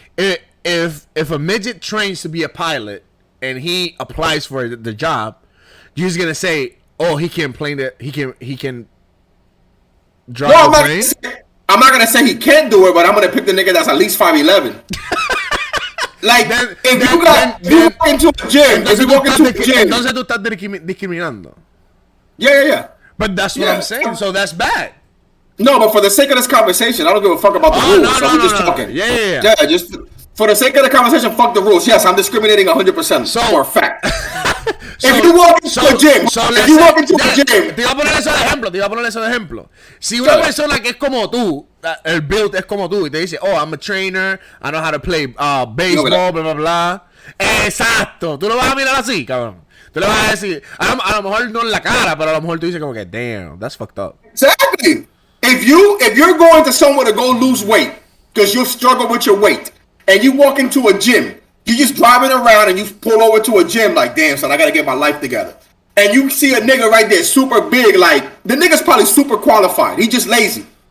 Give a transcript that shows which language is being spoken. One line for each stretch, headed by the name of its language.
English: If a midget trains to be a pilot and he applies for the job, you're just gonna say, oh, he can plane that he can drive a plane. I'm not gonna say he can't do it, but I'm gonna pick the nigga that's at least 5'11". Like, if you walk into a gym,
Spanish: entonces tú estás discriminando.
English: Yeah. But that's what I'm saying. So that's bad. No, but for the sake of this conversation, I don't give a fuck about the rules. So we're just talking. Yeah. Just for the sake of the conversation, fuck the rules. Yes, I'm discriminating 100% for a fact. If you walk into a gym,
Spanish: te iba a poner eso de ejemplo. Si una persona que es como tú, el build es como tú, y te dice, oh,
English: I'm a trainer, I know how to play baseball,
Spanish: bla, bla, bla. Exacto. Tú lo vas a mirar así, cabrón. Tú le vas a decir, a lo mejor no en la cara, pero a lo mejor tú dices como que,
English: damn, that's fucked up. Exactly. If you're going to somewhere to go lose weight because you struggle with your weight, and you walk into a gym, you just driving around and you pull over to a gym like, damn, son, I gotta get my life together. And you see a nigga right there, super big, like, the nigga's probably super qualified. He just lazy.